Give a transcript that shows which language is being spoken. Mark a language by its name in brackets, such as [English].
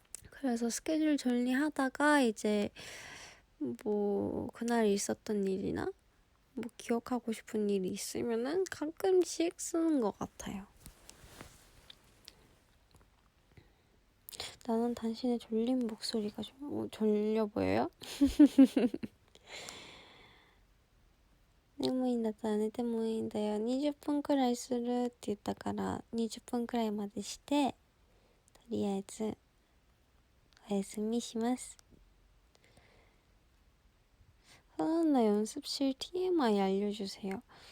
[Korean] 그래서 스케줄 정리하다가 이제 그날 있었던 일이나 기억하고 싶은 일이 있으면은 가끔씩 쓰는 것 같아요. 나는 당신의 졸린 목소리가 좀 졸려 보여요? [Japanese] 眠いんだったら寝てもいいんだよ。20分くらいするって言ったから20分くらいまでして、とりあえずお休みします。 [Korean] 하나 연습실 TMI 알려주세요.